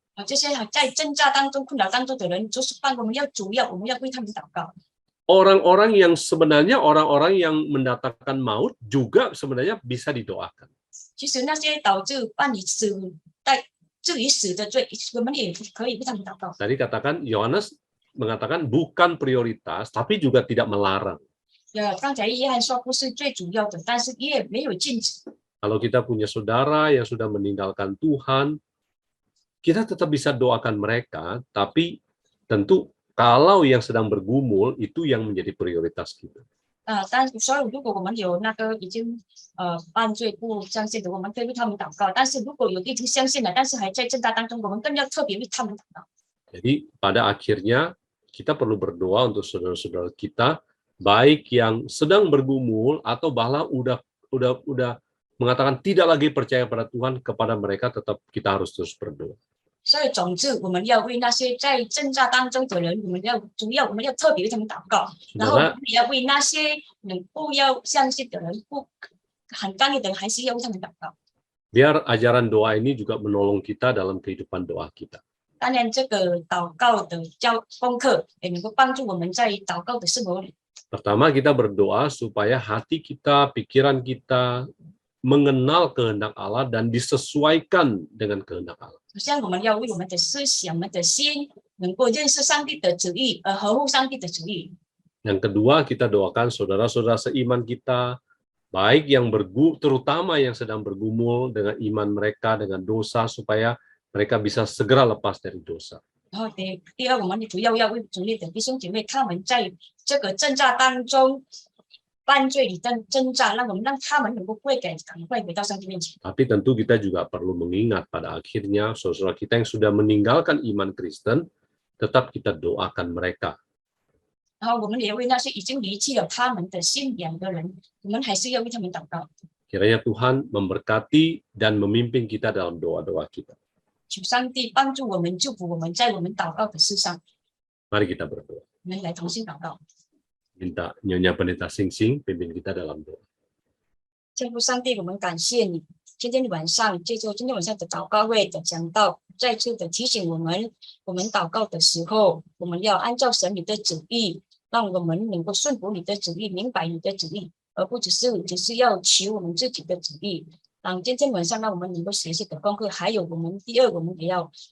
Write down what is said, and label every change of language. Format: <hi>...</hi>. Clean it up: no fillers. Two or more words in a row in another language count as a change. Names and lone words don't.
<zh>这些在挣扎当中、困扰当中的人，就是我们要为他们祷告。</zh> <id>Orang-orang yang sebenarnya orang-orang yang mendatangkan maut juga sebenarnya bisa didoakan.</id> <zh>其实那些导致伴你至于死的罪，我们也可以为他们祷告。</zh> <id>Tadi katakan Yohanes mengatakan bukan prioritas, tapi juga tidak melarang.</id> <zh>刚才约翰说不是最主要的，但是也没有禁止。</zh> <id>Kalau kita punya saudara yang sudah meninggalkan Tuhan, kita tetap bisa doakan mereka, tapi tentu kalau yang sedang bergumul itu yang menjadi prioritas kita.</id> <zh>但所以如果我们有那个已经犯罪不相信的，我们可以为他们祷告。但是如果有已经相信了，但是还在挣扎当中，我们更要特别为他们祷告。</zh> <id>Jadi pada akhirnya kita perlu berdoa untuk saudara-saudara kita, baik yang sedang bergumul atau bahkan udah mengatakan tidak lagi percaya pada Tuhan, kepada mereka tetap kita harus terus berdoa.</id> <zh>所以总之，我们要为那些在挣扎当中的人，我们要特别为他们祷告，然后我们也要为那些不要相信的人、不很刚硬的人，还是要为他们祷告。</zh> <id>Biar ajaran doa ini juga menolong kita dalam kehidupan doa kita.</id> <zh>当然，这个祷告的功课也能够帮助我们在祷告的生活里。</zh> <id>Pertama, kita berdoa supaya hati kita, pikiran kita mengenal kehendak Allah dan disesuaikan dengan kehendak Allah.</id> <zh>首先，我们要为我们的思想、我们的心能够认识上帝的旨意，而合乎上帝的旨意。</zh> <id>Yang kedua, kita doakan saudara-saudara seiman kita, baik yang terutama yang sedang bergumul dengan iman mereka, dengan dosa, supaya mereka bisa segera lepas dari dosa.</id> <zh>然后第二，我们主要为主内的弟兄姐妹，他们在这个挣扎当中犯罪里挣扎，让他们能够悔改，赶快回到上帝面前。</zh> <id>Tapi tentu kita juga perlu mengingat pada akhirnya saudara kita yang sudah meninggalkan iman Kristen, tetap kita doakan mereka.</id> <zh>然后我们也为那些已经离弃了他们的信仰的人，我们还是要为他们祷告。</zh> <id>Kiranya Tuhan memberkati dan memimpin kita dalam doa-doa kita.</id> <zh>求上帝帮助我们，祝福我们在我们祷告的事上，</zh> <id>Mari kita berdoa.</id> <zh>我们来同心祷告。</zh> <id>Minta Nyonya Pendeta Sing Sing pimpin kita dalam doa.</id> <zh>天父上帝，我们感谢你，今天晚上借助今天晚上的祷告会的讲道，再次的提醒我们祷告的时候，我们要按照神你的旨意，让我们能够顺服你的旨意，明白你的旨意，而不只是要求我们自己的旨意。让今天晚上让我们能够学习的功课，还有第二，我们也要</zh>